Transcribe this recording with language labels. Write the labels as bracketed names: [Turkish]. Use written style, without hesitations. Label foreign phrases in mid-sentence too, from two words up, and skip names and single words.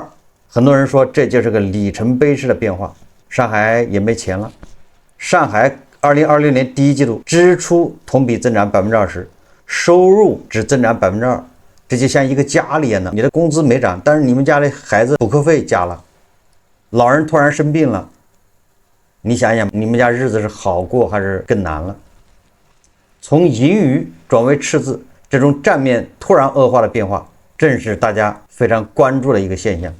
[Chinese] 很多人說這就是個里程碑式的變化，上海也沒錢了。上海2026年第一季度支出同比增長20%，收入只增長2%，這就像一個家裡一樣，你的工資沒漲，但是你們家的孩子補課費加了，老人突然生病了，你想想你們家日子是好過還是更難了？從盈餘轉為赤字，這種賬面突然惡化的變化，正是大家非常關注的一個現象。